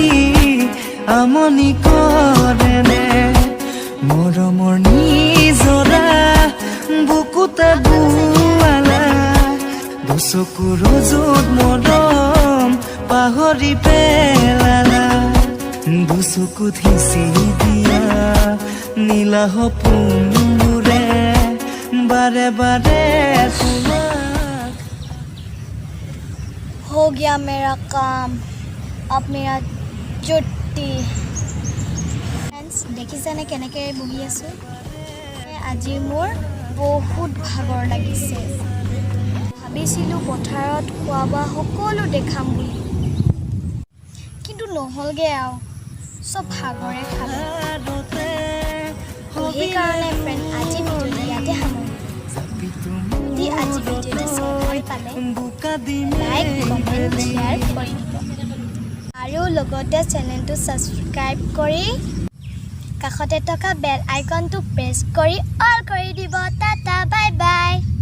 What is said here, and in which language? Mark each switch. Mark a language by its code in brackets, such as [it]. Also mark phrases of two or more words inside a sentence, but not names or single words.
[as] আমনি কৰেনে মৰমৰ নিজৰা বুকুতে বোৱালা দুচকুৰ য'ত মৰম পাহৰি পেলালা দুচকুত সিঁচি দিয়া নীলা সপোনবোৰে বাৰে বাৰে [hi] हो गया मेरा काम अब मेरा छुट्टी फ्रेंड्स [as] দেখিছানে কেনেকৈ বহি আছোঁ আজি মোৰ বহুত ভাগৰ লাগিছে ভাবিছিলোঁ পথাৰত খোৱা বোৱা সকলো দেখাম বুলি কিন্তু নহ'লগৈ আৰু চব ভাগৰে খালে সেইকাৰণে ফ্ৰেণ্ড আজি ভিডিঅ'টো ইয়াতে সামৰিছোঁ যদি আজি ভিডিঅ'টো চাই ভাল পালে লাইক কমেণ্ট শ্বেয়াৰ কৰি দিব আৰু লগতে চেনেলটো ছাবস্ক্ৰাইব কৰি কাষতে থকা বেল আইকনটো প্ৰেছ কৰি অল কৰি দিব টাটা [en] bye bye